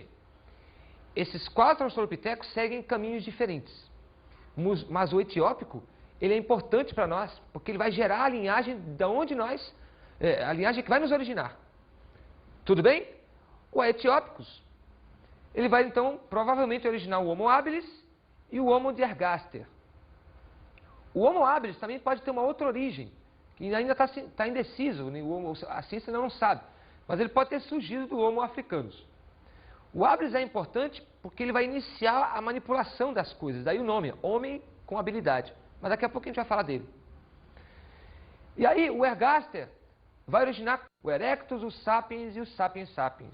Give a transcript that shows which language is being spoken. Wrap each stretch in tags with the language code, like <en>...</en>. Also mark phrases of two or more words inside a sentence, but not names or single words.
<pt>Esses 4 Australopithecus seguem caminhos diferentes. Mas o etiópico, ele é importante para nós, porque ele vai gerar a linhagem da onde nós, a linhagem que vai nos originar. Tudo bem? O Aethiopicus, ele vai então provavelmente originar o Homo habilis e o Homo de ergaster. O Homo habilis também pode ter uma outra origem, que ainda está indeciso, a ciência ainda não sabe, mas ele pode ter surgido do Homo africanus. O habilis é importante porque ele vai iniciar a manipulação das coisas, daí o nome, homem com habilidade. Mas daqui a pouco a gente vai falar dele. E aí o ergaster vai originar o erectus, o sapiens e o sapiens sapiens.</pt>